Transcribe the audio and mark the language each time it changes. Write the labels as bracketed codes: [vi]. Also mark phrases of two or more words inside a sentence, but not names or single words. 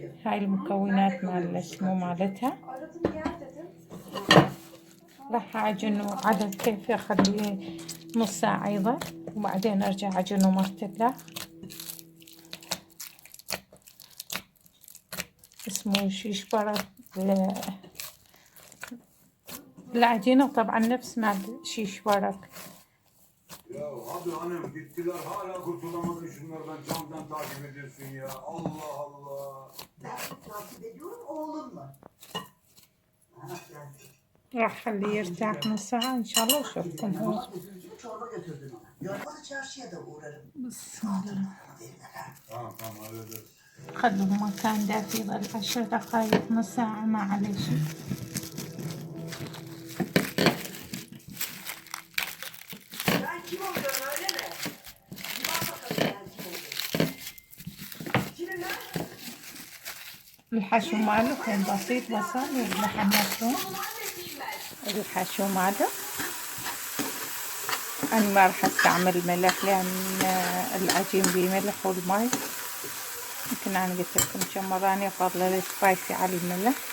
[ar] هاي المكونات مال اسمه مالتها. راح أعجنه عدد كيف، أخليه نص ساعة يظل، وبعدين أرجع أعجنه مرة. اسمه شيش برك. العجينة طبعا نفس مال شيش برك. [tr] Ya abi hanım gittiler hala kurtulamadın şunlardan, camdan takip ediyorsun ya. Allah Allah. Ben takip ediyorum oğlumla. [ar] راح أخليه يرتاح نص ساعة إن شاء الله وأشوفكم هو. [tr] Çorba götürdün ona. Yormalı çarşıya da uğrarım. [ar] بسم الله. [tr] Tamam hallederiz. [ar] خلوه مكان دافي، يظل 10 دقايق نص ساعة ما عليه شي. [tr] Ben kim oluyorum öyle mi? Bir bak bakalım ben kim oluyorum. Kimim ben? [ar] الحشو ماله كان بسيط، بصل واللحم مفروم. الحشو ماله أنا ما راح أستعمل ملح، لأن العجين بملح والماء. يمكن أنا قلت لكم كم مرة أنا أفضل السبايسي على الملح.